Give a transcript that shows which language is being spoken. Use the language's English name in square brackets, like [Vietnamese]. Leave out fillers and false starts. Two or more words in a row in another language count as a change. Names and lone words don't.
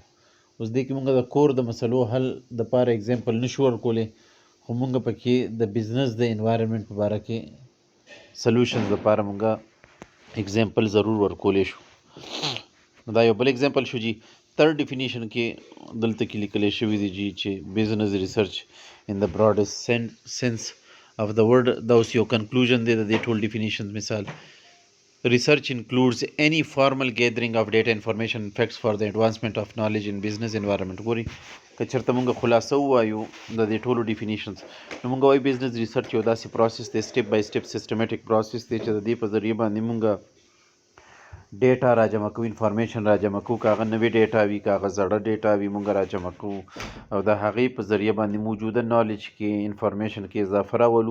[Pashto] اوس دې کې مونږ د کور د مسلو حل دپاره اګزامپل نشو ورکولی، خو مونږ پکې د بزنس د انوایرمنټ په باره کې سلوشنز دپاره مونږ اګزامپل ضرور ورکولی شو. نو دا یو بل اګزامپل شو جي. [English] third definition [Pashto] کې دلته کې لیکلی شوي دي جي چې [English] business research in the broadest sense of the word. [Pashto] دا اوس یو کنکلوژن دی د دې ټول ډیفینیشنز. [English] مثال research includes any formal gathering of data, information and facts for the advancement of knowledge in business environment. [Pashto] ګوري که چېرته مونږ خلاصه ووایو د دې ټولو ډیفینیشنز نو مونږ وایو [English] business research [Pashto] یو داسې پروسس دی، [English] step by step systematic process [Pashto] دی چې د دې په ذریعه باندې مونږ ډیټا را جمع کوو، انفارمیشن را جمع کوو، که هغه نوې ډیټا وي، که هغه زړه ډیټا وي، مونږ را جمع کوو او د هغې په ذریعه باندې موجوده نالج کې انفارمیشن کې اضافه راولو.